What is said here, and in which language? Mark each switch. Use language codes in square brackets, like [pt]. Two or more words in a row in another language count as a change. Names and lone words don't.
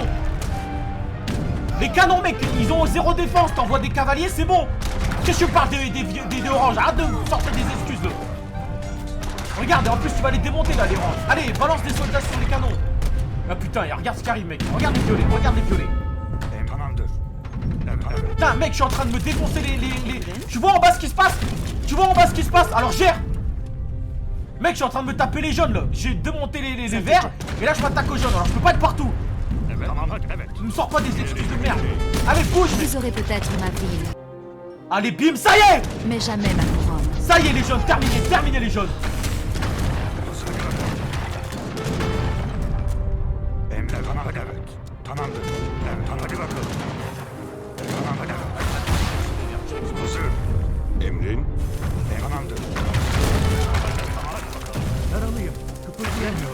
[fr] Les canons, mec, ils ont zéro défense. T'envoies des cavaliers, c'est bon. Qu'est-ce que tu parles des oranges? Arrête de sortir des excuses là. Regarde, et en plus tu vas les démonter là, les oranges. Allez, balance des soldats sur les canons. Ah putain, et regarde ce qui arrive, mec. Regarde les violets, regarde les violets. [tr] Tamamdır. Evet. [fr] Putain, mec, je suis en train de me défoncer les... Tu vois en bas ce qui se passe? Tu vois en bas ce qui se passe? Alors gère. Mec, je suis en train de me taper les jaunes là. J'ai démonté les verts. Et là, je m'attaque aux jaunes. Alors, je peux pas être partout. Ne me sors pas des excuses de merde. Allez, bouge. Vous aurez peut-être ma ville, Allez, bim, ça y est. mais jamais ma couronne. Ça y est, les jaunes, terminé, terminé les jaunes. [tr] Emre tamam hadi evet. Tamamdır. Evet hadi bakalım. Tamam hadi. Hazır. Emrin. Tamamdır. Yaralıyım. Kıpırdayamıyorum.